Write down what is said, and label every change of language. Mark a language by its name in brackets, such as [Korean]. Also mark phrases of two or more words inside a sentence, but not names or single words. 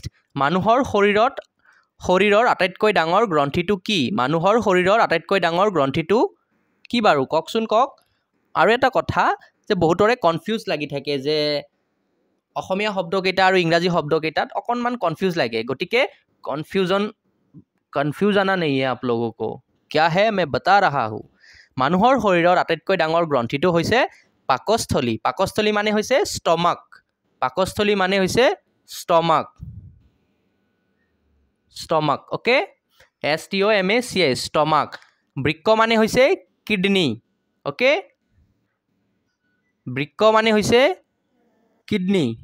[Assamese] মানুহৰ শৰীৰৰ আটাইতকৈ ডাঙৰ গ্ৰন্থিটো কি মানুহৰ শৰীৰৰ আটাইতকৈ ডাঙৰ গ্ৰন্থিটো কি বাৰু কওকচোন কওক আৰু এটা কথা যে বহুতৰে কনফিউজ লাগি থাকে যে অসমীয়া শব্দকেইটা আৰু ইংৰাজী শব্দকেইটাত অকণমান কনফিউজ লাগে গতিকে কনফিউজানা [Hindi] नहीं है आप लोगों को क्या है मैं बता रहा हूँ [Assamese] মানুহৰ শৰীৰৰ আটাইতকৈ ডাঙৰ গ্ৰন্থিটো হৈছে পাকস্থলী পাকস্থলী মানে হৈছে ষ্টমাক পাকস্থলী মানে হৈছে ষ্টমাক ষ্টমাক ওকে STOMAC ষ্টমাক বৃক্ক মানে হৈছে কিডনি ওকে বৃক্ক মানে হৈছে কিডনি